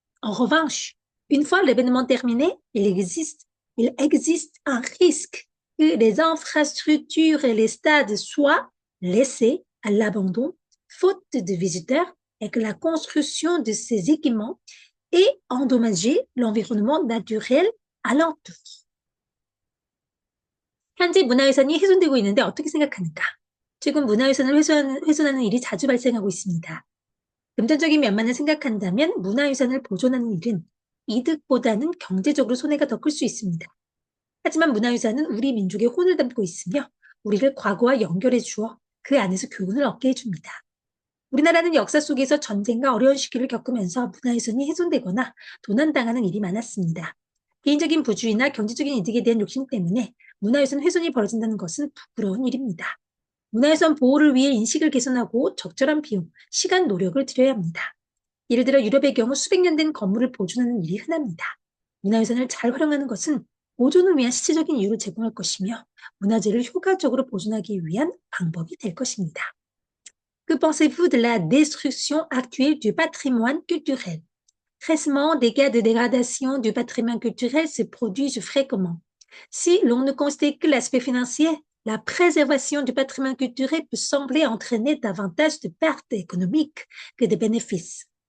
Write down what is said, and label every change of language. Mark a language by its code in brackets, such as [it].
[fr] En revanche, une fois l'événement terminé, il existe un risque que les infrastructures et les stades soient laissés à l'abandon, faute de visiteurs, et que la construction de ces équipements ait endommagé l'environnement naturel alentour. [ko] 현재 문화유산이 훼손되고 있는데 어떻게 생각하는가? 최근 문화유산을 훼손하는 일이 자주 발생하고 있습니다. 금전적인 면만을 생각한다면 문화유산을 보존하는 일은 이득보다는 경제적으로 손해가 더 클 수 있습니다. 하지만 문화유산은 우리 민족의 혼을 담고 있으며 우리를 과거와 연결해 주어 그 안에서 교훈을 얻게 해줍니다. 우리나라는 역사 속에서 전쟁과 어려운 시기를 겪으면서 문화유산이 훼손되거나 도난당하는 일이 많았습니다. 개인적인 부주의나 경제적인 이득에 대한 욕심 때문에 문화유산 훼손이 벌어진다는 것은 부끄러운 일입니다. 문화유산 보호를 위해 인식을 개선하고 적절한 비용, 시간, 노력을 들여야 합니다. 예를 들어 유럽의 경우 수백 년 된 건물을 보존하는 일이 흔합니다. 문화유산을 잘 활용하는 것은 보존을 위한 실질적인 이유를 제공할 것이며 문화재를 효과적으로 보존하기 위한 방법이 될 것입니다. [fr] Que pensez-vous de la destruction actuelle du patrimoine culturel? Récemment, des cas de dégradation du patrimoine culturel se produisent fréquemment. Si l'on ne constate que l'aspect financier, la préservation du patrimoine culturel peut sembler entraîner davantage de pertes économiques que de bénéfices.